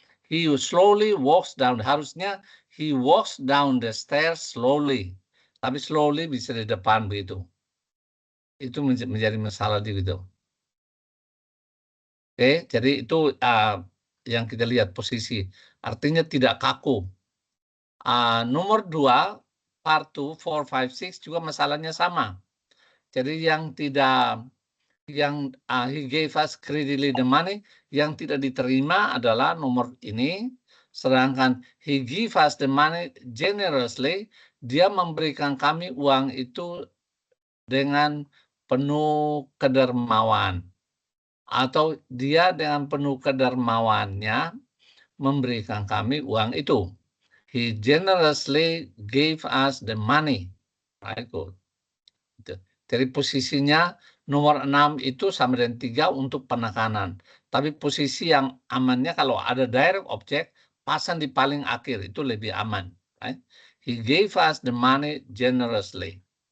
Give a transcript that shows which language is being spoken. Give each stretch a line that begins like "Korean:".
English: He slowly walks down,
Indonesian: harusnya
English: he walks down the stairs slowly.
Indonesian: Tapi slowly bisa di depan begitu. Itu menjadi masalah gitu. Oke, jadi itu yang kita lihat posisi. Artinya tidak kaku. Nomor 2, part 2, 4, 5, 6 juga masalahnya sama. Jadi yang tidak, yang
English: he gave us greedily the money,
Indonesian: yang tidak diterima adalah nomor ini. Sedangkan
English: he give us the money generously,
Indonesian: dia memberikan kami uang itu dengan penuh kedermawan. Atau dia dengan penuh kedermawannya memberikan kami uang itu.
English: He generously gave us the money. Right, good.
Indonesian: Jadi posisinya nomor 6 itu sama dengan 3 untuk penekanan. Tapi posisi yang amannya kalau ada direct object, pasang di paling akhir, itu lebih aman. Right?
English: He gave us the money generously.